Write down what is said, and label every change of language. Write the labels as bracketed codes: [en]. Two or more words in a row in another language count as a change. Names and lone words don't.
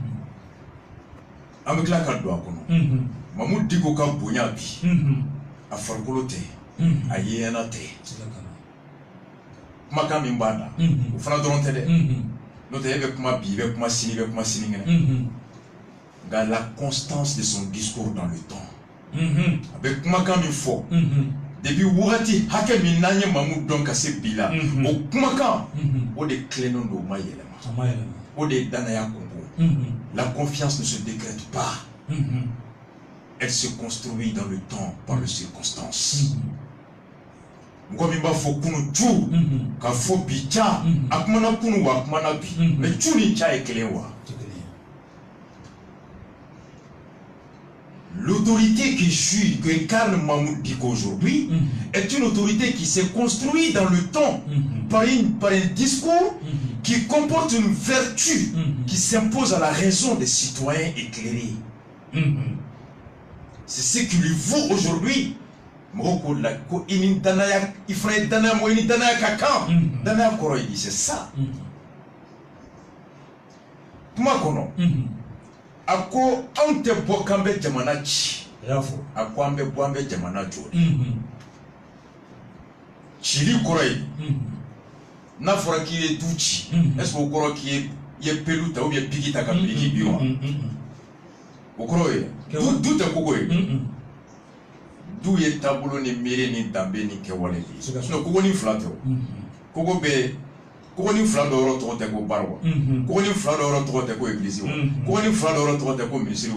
[bm] an bɛ tila ka don a kɔnɔ Mamadou Diko ka bonya bi a farikolo tɛ a yeɲɛna tɛ kumakan min b'a da o fana dɔrɔn tɛ dɛ n'o tɛ e bɛ kuma bi i bɛ kuma sini i bɛ kuma sinikɛnɛ la [fr] constance de son discours dans le temps avec [bm] kumakan min fɔ depuis wagati hakɛ min n'an ye Mamadou dɔn ka se bi la o kumakan o de tilennen don o ma yɛlɛma o de ye danaya kɔnkɔn la [fr] confiance ne se décrète pas elle se construit dans le temps par les circonstances [bm] mɔgɔ min b'a fɔ kunu cu ka fɔ bi ca a kumana kunu wa a kumana bi mais cu ni ca ye kelen wa. [fr] L'autorité qui suit, qu'incarne Mamadou Diko aujourd'hui, est une autorité qui s'est construite dans le temps par un discours qui comporte une vertu qui s'impose à la raison des citoyens éclairés. C'est ce qui lui vaut aujourd'hui. C'est ça. [bm] ako an tɛ bɔ kan bɛ jamana ci yafo ako an bɛ bɔ an bɛ jamana jɔ cili kɔrɔ ye n'a fɔra k'i ye du ci [fr] est-ce que [bm] o kɔrɔ k'i ye pelu ta [fr] ou bien [bm] bigi ta ka bigi bi wa o kɔrɔ ye du tɛ kogo ye du ye taabolo ni miiri ni danbe ni kɛwale de ye sinon kogo ni fila tɛ o kogo bɛ kogo ni fila dɔ yɔrɔ tɔgɔ tɛ ko bar wa kogo ni fila dɔ yɔrɔ tɔgɔ tɛ ko église wa kogo ni fila dɔ yɔrɔ tɔgɔ tɛ ko ministère